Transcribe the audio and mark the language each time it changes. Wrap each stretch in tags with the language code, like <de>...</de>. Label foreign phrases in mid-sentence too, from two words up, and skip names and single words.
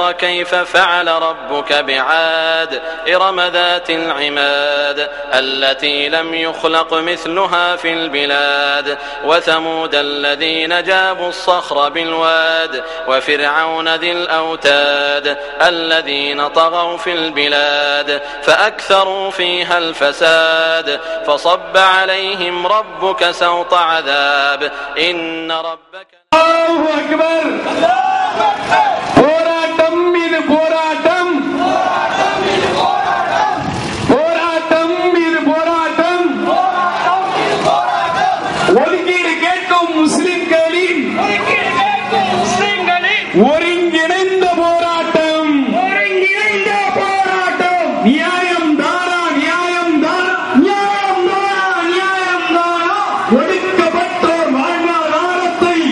<ar>كيف فعل ربك بعاد إرم ذات العماد التي لم يخلق مثلها في البلاد وثمود الذين جابوا الصخر بالواد وفرعون ذي الأوتاد الذين طغوا في البلاد فأكثروا فيها الفساد فصب عليهم ربك سوط عذاب إن ربك الله أكبر</ar> <ta>போராட்டம் மீது போராட்டம் போராட்டம் மீது போராட்டம் ஒதுக்கீடு கேட்கும் முஸ்லிம்களின் ஒருங்கிணைந்த போராட்டம் நியாயம் தானா நியாயம் தானா நியாயம் தானா நியாயம் தானா ஒடுக்கப்பட்டோர் வாழ்வாதாரத்தை</ta>